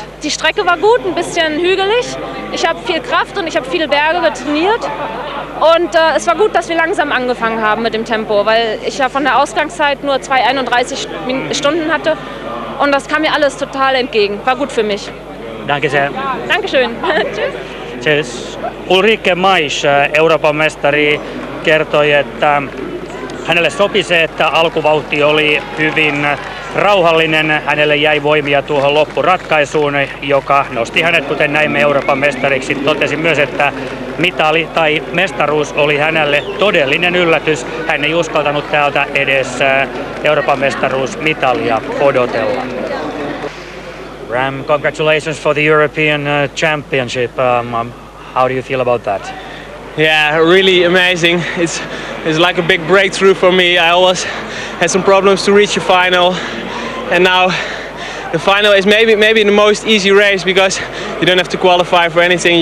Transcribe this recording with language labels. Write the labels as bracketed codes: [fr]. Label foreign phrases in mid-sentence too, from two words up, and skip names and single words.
[de] Die Strecke war gut, ein bisschen hügelig. Ich habe viel Kraft und ich habe viele Berge trainiert. Und es war gut, dass wir langsam angefangen haben mit dem Tempo, weil ich ja von der Ausgangszeit nur 2:31 Stunden hatte. Und das kam mir alles total entgegen. War gut für mich. Danke sehr. Dankeschön. Tschüss. Tschüss. [fi] Ulrike Mais, Euroopan mestari, kertoi, että hänelle sopi se, että alkuvauhti oli hyvin rauhallinen. Hänelle jäi voimia tuohon loppuratkaisuun, joka nosti hänet, kuten näimme, Euroopan mestariksi. Totesi myös, että mitali tai mestaruus oli hänelle todellinen yllätys. Hän ei uskaltanut täältä edes Euroopan mestaruusmitalia odotella. [en] Ram, congratulations for the European Championship. How do you feel about that? Yeah, really amazing. It's like a big breakthrough for me. I always had some problems to reach the final, and now the final is maybe the most easy race because you don't have to qualify for anything.